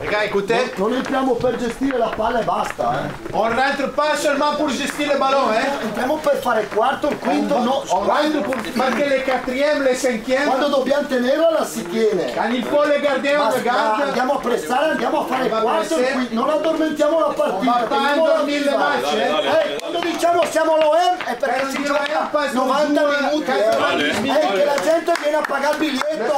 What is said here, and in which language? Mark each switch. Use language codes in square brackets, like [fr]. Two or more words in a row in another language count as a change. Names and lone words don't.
[fr] écoutez. [it] Non entriamo per gestire la palla e basta, [fr] On rentre pas seulement pour gestire le ballon, [it] Entriamo per fare il quarto, il quinto, no. [fr] On rentre pour marquer les quatrièmes, les cinquièmes. [it] Quando dobbiamo tenerla la si tiene. [fr] Quand il faut les garder, on les garde. [it] Andiamo a pressare, andiamo a fare il quarto, il quinto. Non addormentiamo la partita. [fr] Va pas endormir le match, [it] Quando diciamo siamo all'OM è perché si gioca 90 minuti, che la gente viene a pagare il biglietto.